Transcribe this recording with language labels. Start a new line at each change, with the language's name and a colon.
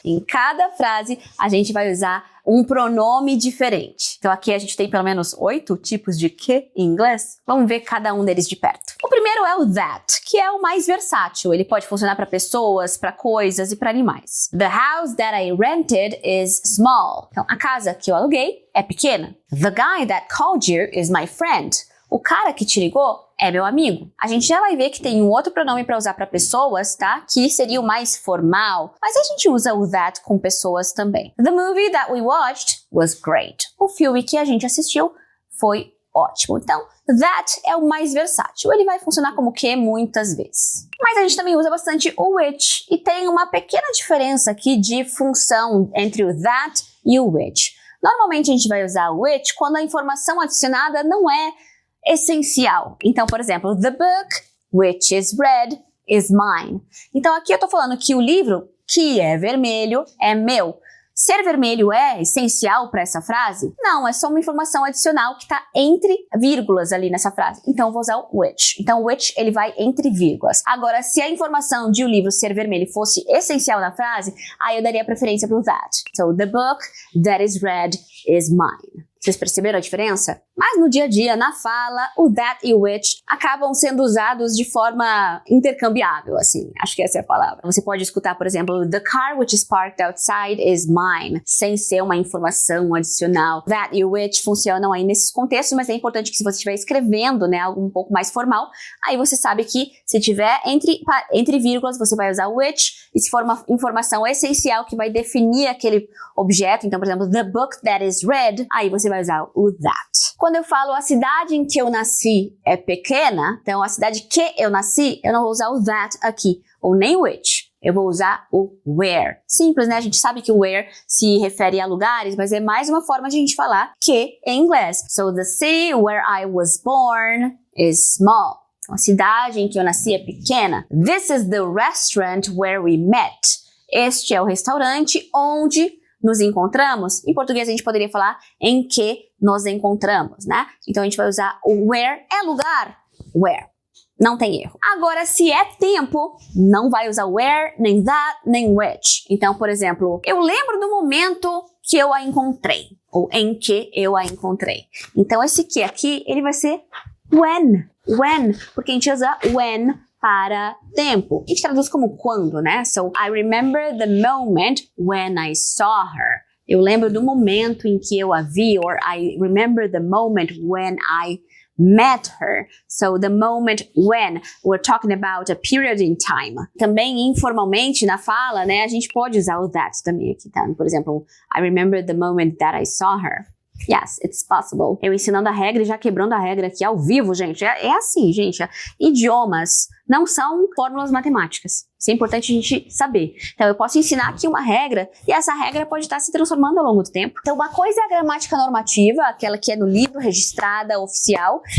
Portuguese: Em cada frase, a gente vai usar um pronome diferente. Então aqui a gente tem pelo menos 8 tipos de que em inglês. Vamos ver cada um deles de perto. O primeiro é o that, que é o mais versátil. Ele pode funcionar para pessoas, para coisas e para animais.
English: The house that I rented is small.
Portuguese: Então a casa que eu aluguei é pequena.
English: The guy that called you is my friend.
Portuguese: O cara que te ligou é meu amigo. A gente já vai ver que tem um outro pronome para usar para pessoas, tá? Que seria o mais formal, mas a gente usa o that com pessoas também.
English: The movie that we watched was great.
Portuguese: O filme que a gente assistiu foi ótimo. Então, that é o mais versátil. Ele vai funcionar como que muitas vezes. Mas a gente também usa bastante o which e tem uma pequena diferença aqui de função entre o that e o which. Normalmente a gente vai usar o which quando a informação adicionada não é essencial.
English: Então, por exemplo, the book which is red is mine.
Portuguese: Então, aqui eu tô falando que o livro que é vermelho é meu. Ser vermelho é essencial para essa frase? Não, é só uma informação adicional que está entre vírgulas ali nessa frase. Então, eu vou usar o which. Então, o which, ele vai entre vírgulas. Agora, se a informação de o livro ser vermelho fosse essencial na frase, aí eu daria preferência para o that.
English: So, the book that is red is mine.
Portuguese: Vocês perceberam a diferença? Mas no dia a dia, na fala, o that e o which acabam sendo usados de forma intercambiável, assim. Acho que essa é a palavra. Você pode escutar, por exemplo, the car which is parked outside is mine, sem ser uma informação adicional. That e o which funcionam aí nesses contextos, mas é importante que se você estiver escrevendo, né, algo um pouco mais formal, aí você sabe que se tiver entre vírgulas, você vai usar o which, e se for uma informação essencial que vai definir aquele objeto, então, por exemplo, the book that is red, aí você vai usar o that. Quando eu falo a cidade em que eu nasci é pequena, então a cidade que eu nasci, eu não vou usar o that aqui, ou nem o which. Eu vou usar o where. Simples, né? A gente sabe que o where se refere a lugares, mas é mais uma forma de a gente falar que em inglês.
English: So the city where I was born is small.
Portuguese: Então, a cidade em que eu nasci é pequena.
English: This is the restaurant where we met.
Portuguese: Este é o restaurante onde nos encontramos. Em português a gente poderia falar em que nos encontramos, né? Então a gente vai usar o where é lugar, where. Não tem erro. Agora, se é tempo, não vai usar where, nem that, nem which. Então, por exemplo, eu lembro do momento que eu a encontrei, ou em que eu a encontrei. Então esse que aqui, ele vai ser when, porque a gente usa when para tempo. A gente traduz como quando, né?
English: So, I remember the moment when I saw her.
Portuguese: Eu lembro do momento em que eu a vi, or I remember the moment when I met her.
English: So, the moment when, we're talking about a period in time.
Portuguese: Também, informalmente, na fala, né, a gente pode usar o that também aqui, tá?
English: Por exemplo, I remember the moment that I saw her. Yes, it's possible.
Portuguese: Eu ensinando a regra e já quebrando a regra aqui ao vivo, gente. É assim, gente. Idiomas não são fórmulas matemáticas. Isso é importante a gente saber. Então, eu posso ensinar aqui uma regra e essa regra pode estar se transformando ao longo do tempo. Então, uma coisa é a gramática normativa, aquela que é no livro, registrada, oficial.